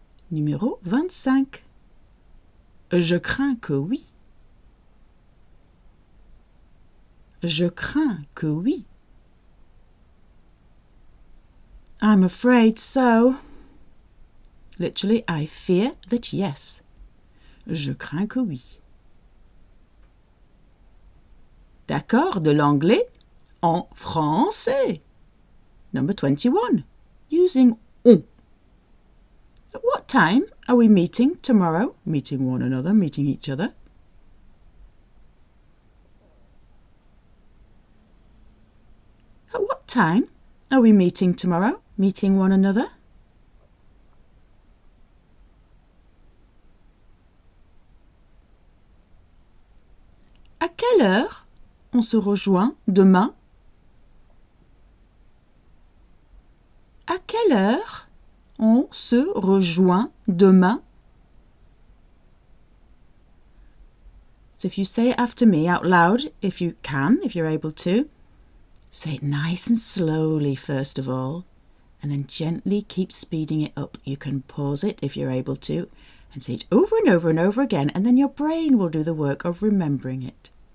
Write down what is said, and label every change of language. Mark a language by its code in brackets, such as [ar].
[fr] Numéro 25. Je crains que oui. Je crains que oui. [en] I'm afraid so. Literally, I fear that yes. [fr] Je crains que oui. D'accord, de l'anglais en français. [en] Number 21. Using on. At what time are we meeting tomorrow? Meeting one another, meeting each other. At what time are we meeting tomorrow? Meeting one another. [fr] À quelle heure on se rejoint demain? À quelle heure on se rejoint demain? [en] So if you say it after me out loud, if you can, if you're able to, say it nice and slowly first of all, and then gently keep speeding it up. You can pause it if you're able to, and say it over and over and over again, and then your brain will do the work of remembering it.